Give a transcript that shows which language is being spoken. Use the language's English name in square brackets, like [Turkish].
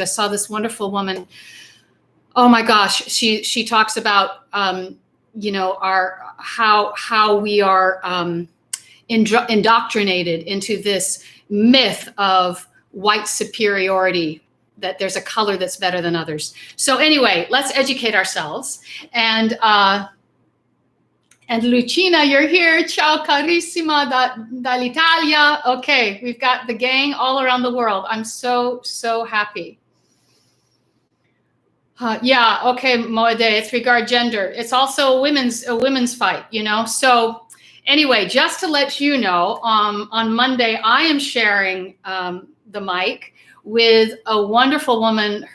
[English] I saw this wonderful woman. Oh my gosh, she talks about how we are indoctrinated into this myth of white superiority, that there's a color that's better than others. So anyway, let's educate ourselves. And Lucina, you're here. [Italian] Ciao carissima dall'Italia. [English] Okay, we've got the gang all around the world. I'm so happy. Yeah, okay, Moede, it's regard gender. It's also a women's fight, So anyway, just to let you know, on Monday, I am sharing the mic with a wonderful woman.